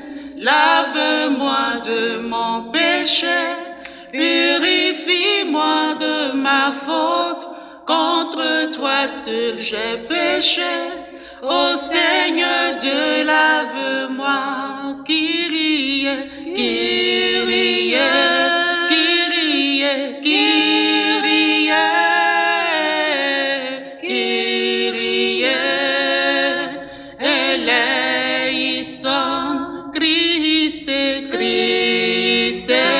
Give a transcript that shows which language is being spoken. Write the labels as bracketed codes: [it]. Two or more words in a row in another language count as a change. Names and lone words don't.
[fr] Lave-moi de mon péché, purifie-moi de ma faute. Contre toi seul j'ai péché. Ô Seigneur Dieu, lave-moi. [el] Kyrie, Kyrie, Kyrie, Kyrie, Kyrie, eleison, Christe, Christe,